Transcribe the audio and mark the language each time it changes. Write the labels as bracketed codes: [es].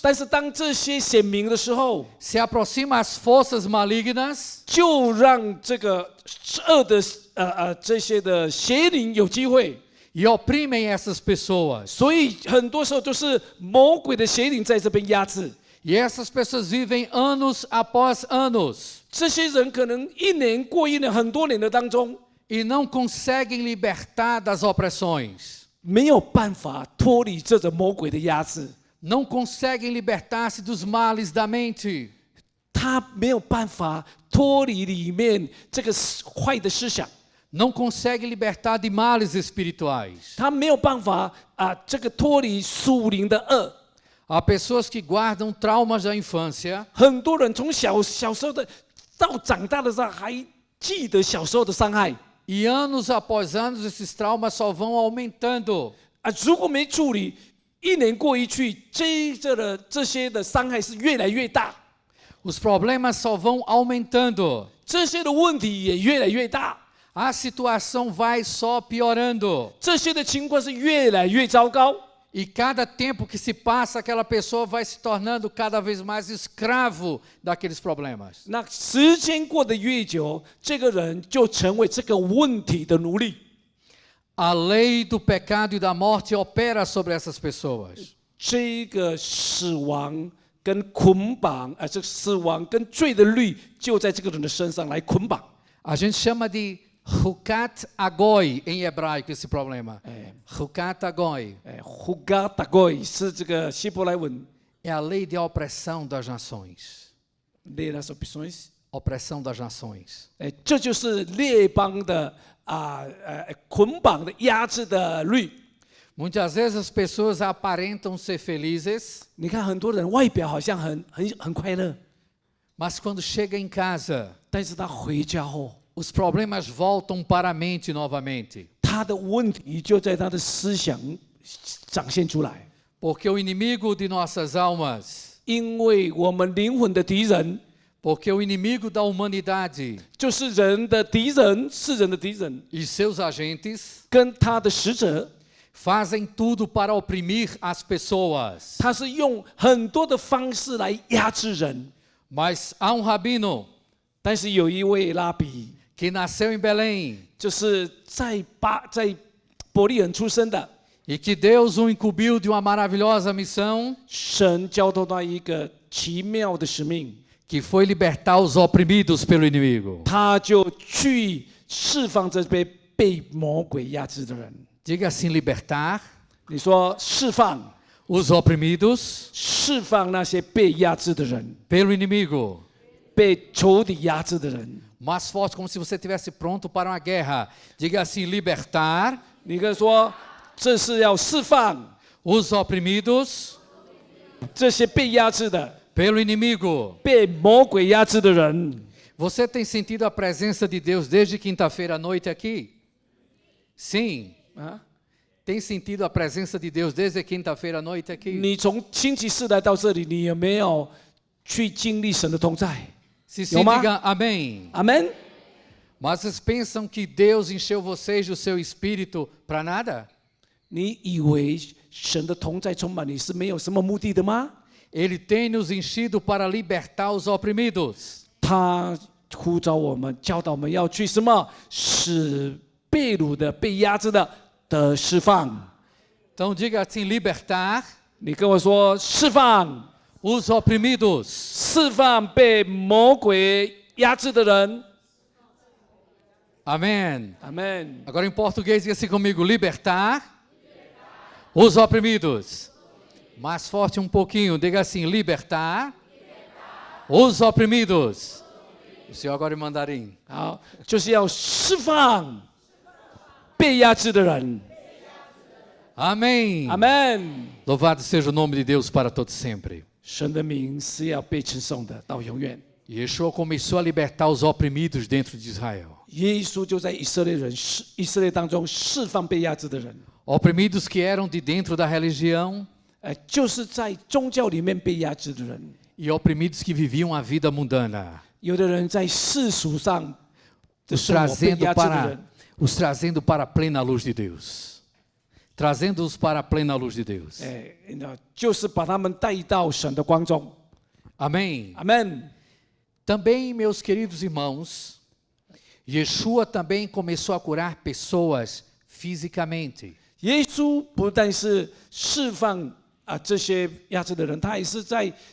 [zh] 但是当这些显明的时候， [pt] se aproximam as forças malignas [zh] 就让这个恶的这些的邪灵有机会。 [pt] e oprimem essas pessoas. [zh] 所以很多时候就是魔鬼的邪灵在这边压制。 [pt] E essas pessoas vivem anos após anos [zh] 这些人可能一年过一年，很多年的当中， [pt] e não conseguem libertar das opressões. [zh] 没有办法脱离这种魔鬼的压制， [pt] Não conseguem libertar-se dos males da mente. [zh] 他没有办法脱离里面这个坏的思想， [pt] Não conseguem libertar de males espirituais. [zh] 他没有办法这个脱离属灵的恶。 [pt] Há pessoas que guardam traumas da infância [zh] 很多人从小时候的到长大的时候，还记得小时候的伤害 [pt] e anos após anos esses traumas só vão aumentando. [zh] 如果没处理，一年过一去，接着的这些的伤害是越来越大， [pt] Os problemas só vão aumentando. [zh] 这些的问题也越来越大， [pt] A situação vai só piorando. [zh] 这些的情况是越来越糟糕。 [pt] E cada tempo que se passa, aquela pessoa vai se tornando cada vez mais escravo daqueles problemas. [zh] 那时间过得越久，这个人就成为这个问题的奴隶。 [pt] A lei do pecado e da morte opera sobre essas pessoas. [zh] 这个死亡跟捆绑，这个死亡跟罪的律就在这个人的身上来捆绑。 [pt] A gente chama de Hukat Agoi em hebraico esse problema. [he] Hukat Agoi [zh] 胡嘎达贵是这个希伯来文 [pt] é a lei de opressão das nações. lei das opções， Opressão das nações. [zh] 这就是列邦的捆绑的压制的律。 [pt] Muitas vezes as pessoas aparentam ser felizes, [zh] 你看很多人外表好像很快乐， [pt] mas quando chega em casa, [zh] 但是他回家后， [pt] os problemas voltam para a mente novamente. [zh] 他的问题就在他的思想展现出来。 [pt] Porque o inimigo de nossas almas, [zh] 因为我们灵魂的敌人 [pt] porque o inimigo da humanidade [zh] 就是人的敌人，是人的敌人， [pt] e seus agentes [zh] 跟他的使者， [pt] fazem tudo para oprimir as pessoas. [zh] 他是用很多的方式来压制人。 [pt] Mas há um rabino [zh] 但是有一位拉比， [pt] que nasceu em Belém [zh] 就是在伯利恒出生的， [pt] e que Deus o incumbiu de uma maravilhosa missão [zh] 神交托他一个奇妙的使命， [pt] que foi libertar os oprimidos pelo inimigo. [zh] 他就去释放这被魔鬼压制的人。 [pt] Diga assim, libertar [zh] 你说释放， [pt] os oprimidos [zh] 释放那些被压制的人， [pt] pelo inimigo. [zh] 被仇敌压制的人。 [pt] Mais forte, como se você estivesse pronto para uma guerra. Diga assim, libertar [zh] 你可以说这是要释放 [pt] os oprimidos [zh] 这些被压制的、 [pt] pelo inimigo. [zh] 被魔鬼压制的人。 [pt] Você tem sentido a presença de Deus desde quinta-feira à noite aqui? Sim. 啊， Tem sentido a presença de Deus desde quinta-feira à noite aqui? [zh] 你从星期四来到这里，你有没有去经历神的同在？ [pt] Se sim, Yoma? diga amém. [zh] 阿门。 [pt] Mas vocês pensam que Deus encheu vocês do seu espírito para nada? [zh] 你以为神的同在充满你是没有什么目的的吗？ [pt] Ele tem nos enchido para libertar os oprimidos. [zh] 他呼召我们，教导我们要去什么？使被掳的、被压制的得释放。 [pt] Então diga assim, libertar [zh] 你跟我说，释放， [pt] os oprimidos. [zh] 释放被魔鬼压制的人。 [pt] Amém. [zh] 阿门。 [pt] Agora em português, diga assim comigo, libertar os oprimidos. Mais forte um pouquinho, diga assim, libertar os oprimidos. O senhor agora em mandarim. [zh] 好，就是要释放被压制的人。 [pt] Amém. [zh] 阿门。 [pt] Louvado seja o nome de Deus para todo sempre. [zh] 神的名是要被称颂的，到永远。 [pt] Yeshua começou a libertar os oprimidos dentro de Israel. [zh] 耶稣就在以色列当中释放被压制的人， [pt] Oprimidos que eram de dentro da religião [zh] 就是在宗教里面被压制的人。 [pt] e oprimidos que viviam a vida mundana. [zh] 有的人在世俗上的 [pt] Os [zh] 生活被 [pt] trazendo [zh] 压制的人， [pt] trazendo para a plena luz de Deus. Trazendo-os para a plena luz de Deus. [zh] 就是把他们带到神的光中。 [pt] Amém. [zh] 阿门。 [pt] Também, meus queridos irmãos, Yeshua também começou a curar pessoas fisicamente. [zh] 耶稣不但是释放这些压制的人，他也是在